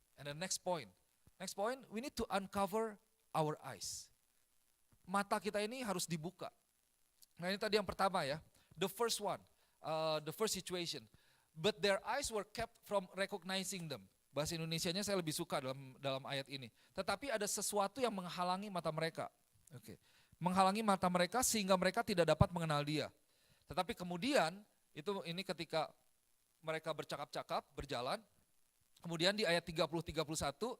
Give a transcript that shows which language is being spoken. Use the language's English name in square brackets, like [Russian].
[English] And the next point, we need to uncover our eyes. [Indonesian] Mata kita ini harus dibuka. Nah, ini tadi yang pertama ya. [English] The first one, the first situation. But their eyes were kept from recognizing them. [Indonesian] Bahasa Indonesianya saya lebih suka dalam ayat ini. Tetapi ada sesuatu yang menghalangi mata mereka. Oke. Menghalangi mata mereka sehingga mereka tidak dapat mengenal Dia. Tetapi kemudian ini ketika mereka bercakap-cakap, berjalan, kemudian di ayat 30-31